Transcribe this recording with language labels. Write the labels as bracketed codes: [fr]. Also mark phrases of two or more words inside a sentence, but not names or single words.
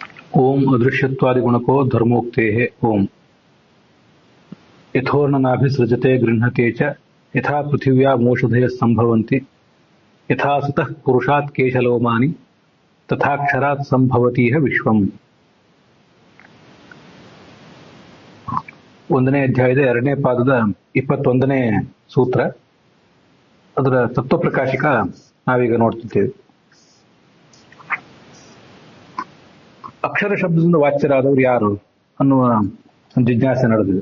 [sa] ओम अदृश्यत्वादिगुणको धर्मोक्तेः ओम यथोर्णनाभिसृजते गृह्णते च यथा पृथिव्या मोषधयः सम्भवन्ति यथा सुतः पुरुषात् केशलोमानि तथाक्षरात् सम्भवतीह विश्वम्. [kn] ಒಂದನೇ ಅಧ್ಯಾಯದ ಎರಡನೇ ಪಾದದ 21ನೇ ಸೂತ್ರ, ಅದರ ತತ್ವಪ್ರಕಾಶಿಕ ನಾವೀಗ ನೋಡ್ತಿದ್ದೇವೆ. ಅಕ್ಷರ ಶಬ್ದದಿಂದ ವಾಚ್ಯರಾದವರು ಯಾರು ಅನ್ನುವ ಜಿಜ್ಞಾಸೆ ನಡೆದಿದೆ.